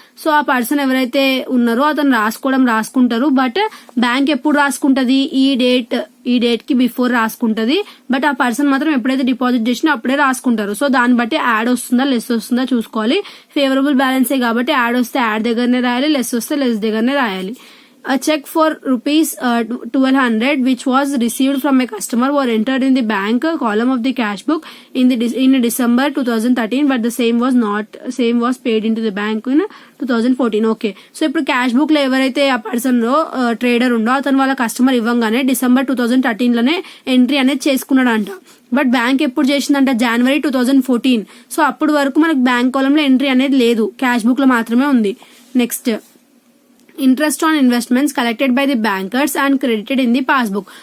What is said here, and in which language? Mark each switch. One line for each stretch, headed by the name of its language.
Telugu: So ఆ person ఎవరైతే ఉన్నారో అతను రాసుకుంటారు, బట్ బ్యాంక్ ఎప్పుడు రాసుకుంటది, ఈ డేట్ కి బిఫోర్ రాసుకుంటది. బట్ ఆ పర్సన్ మాత్రం ఎప్పుడైతే డిపాజిట్ చేసినా అప్పుడే రాసుకుంటారు. సో దాన్ని బట్టి యాడ్ వస్తుందా లెస్ వస్తుందా చూసుకోవాలి. ఫేవరబుల్ బ్యాలెన్సే కాబట్టి యాడ్ వస్తే యాడ్ దగ్గరనే రాయాలి, లెస్ వస్తే లెస్ దగ్గరనే రాయాలి.
English: A check for rupees 1200 which was received from a customer were entered in the bank column of the cash book in December 2013, but the same was paid into the bank in 2014.
Telugu: Okay, so ఇప్పుడు cash book లో ఎవరైతే ఆ person trader ఉండో అతను వాళ్ళ customer ఇవ్వగానే December 2013 లోనే entry అనేది చేసుకున్నాడంట. But bank ఎప్పుడు చేసిందంట, January 2014. సో అప్పుడు వరకు మనకు బ్యాంక్ కాలం లో ఎంట్రీ అనేది లేదు, క్యాష్ బుక్ లో మాత్రమే ఉంది.
English: Next interest on investments collected by the bankers and credited in the passbook.